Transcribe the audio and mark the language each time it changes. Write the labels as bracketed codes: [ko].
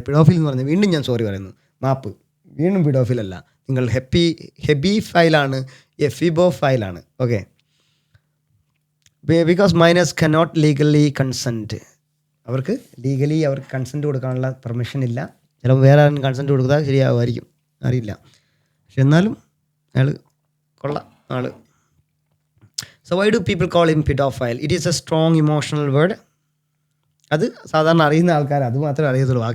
[ml] പിഡോഫിൽ എന്ന് പറഞ്ഞാൽ വീണ്ടും ഞാൻ സോറി പറയുന്നു, മാപ്പ്. വീണ്ടും പിഡോഫിൽ അല്ല, നിങ്ങൾ ഹെബിഫൈലാണ്, എഫിബോഫൈലാണ്. [en] Okay, because minors cannot legally consent. [ml] അവർക്ക് കൺസെൻറ്റ് കൊടുക്കാനുള്ള പെർമിഷൻ ഇല്ല. ചിലപ്പോൾ വേറെ ആരും കൺസെൻറ്റ് കൊടുത്താൽ ശരിയാവുമായിരിക്കും, അറിയില്ല. പക്ഷെ എന്നാലും അയാൾ കൊള്ളാം ആൾ. [en] So why do people call him pedophile? It is a strong emotional word. [ml] അത് സാധാരണ അറിയുന്ന ആൾക്കാർ അത് മാത്രമേ അറിയത്തുള്ളൂ.